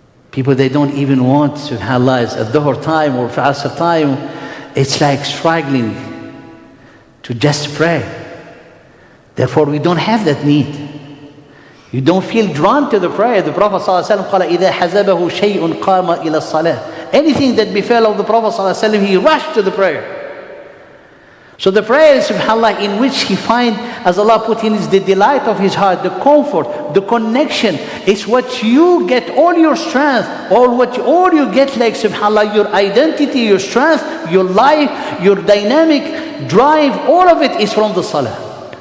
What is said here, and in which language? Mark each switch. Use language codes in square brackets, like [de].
[en] People, they don't even want, subhanAllah, at dhuhr time or asr time, it's like struggling to just pray. Therefore, we don't have that need. You don't feel drawn to the prayer. [ar] The Prophet ﷺ قال إذا حزبه شيء قام إلى الصلاة. [en] Anything that befell of the Prophet ﷺ, he rushed to the prayer. So the prayer is, subhanAllah, in which he finds, as Allah put in, is the delight of his heart, the comfort, the connection. It's what you get all your strength, all you get, like, subhanAllah, your identity, your strength, your life, your dynamic drive, all of it is from the salah.